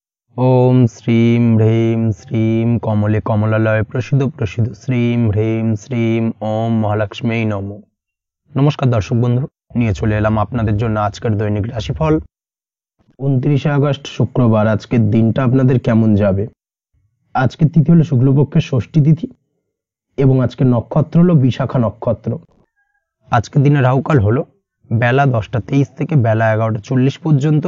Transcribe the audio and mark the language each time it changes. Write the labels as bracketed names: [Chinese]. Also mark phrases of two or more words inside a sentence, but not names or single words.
[Sanskrit] ओम श्रीं ह्रीं श्रीं कमले कमलालय प्रसिद्ध प्रसिद्ध श्रीं ह्रीं श्रीं ओम महालक्ष्मी नमो। [Bangla] নমস্কার দর্শক বন্ধু, নিয়ে চলে এলাম আপনাদের জন্য আজকের দৈনিক রাশিফল। 29 আগস্ট শুক্রবার আজকের দিনটা আপনাদের কেমন যাবে। আজকের তিথি হলো শুক্লপক্ষের ষষ্ঠী তিথি এবং আজকের নক্ষত্র হলো বিশাখা নক্ষত্র। আজকের দিনে রাহুকাল হলো বেলা 10টা 23 থেকে বেলা 11টা 40 পর্যন্ত।